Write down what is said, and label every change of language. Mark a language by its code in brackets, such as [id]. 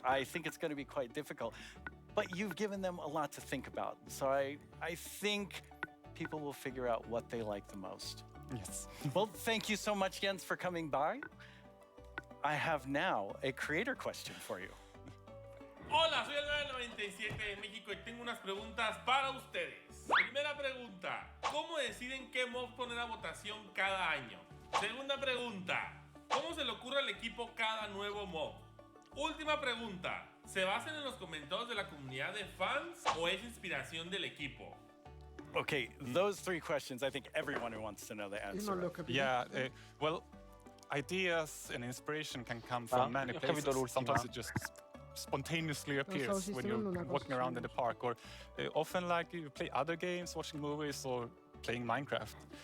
[en] I think it's going to be quite difficult. But you've given them a lot to think about. So I think people will figure out what they like the most. Yes. Well, thank you so much, Jens, for coming by. I have now a creator question for you. [es] Hola, soy el 997 de México y tengo unas preguntas para ustedes. Primera pregunta, ¿cómo deciden qué mob poner a votación cada año? Segunda pregunta, ¿cómo se le ocurre al equipo cada nuevo mob? Última pregunta, ¿se basan en los comentarios de la comunidad de fans o es inspiración del equipo? [en] Okay, those three questions, I think everyone who wants to know the answer. Yeah, well, ideas and inspiration can come from many places. Sometimes it just spontaneously appears when you're walking around in the park, or often you play other games, watching movies, or playing Minecraft.